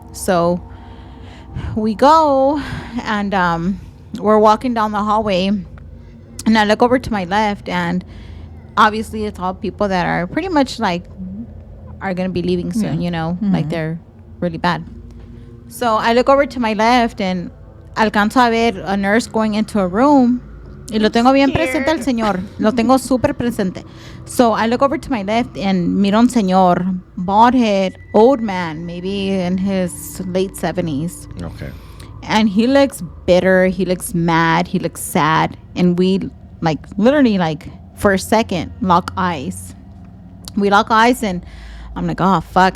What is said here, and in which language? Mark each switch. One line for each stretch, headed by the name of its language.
English: So we go and we're walking down the hallway and I look over to my left and obviously it's all people that are pretty much like are going to be leaving soon, like they're really bad. So I look over to my left and
Spanish: alcanzo a ver
English: a nurse going into a room.
Spanish: Y lo tengo bien presente al señor. Lo tengo súper presente.
English: So I look over to my left and
Spanish: miro un señor,
English: bald head, old man, maybe in his late 70s. Okay. And he looks bitter. He looks mad. He looks sad. And we literally for a second lock eyes. We lock eyes and I'm like, oh, fuck.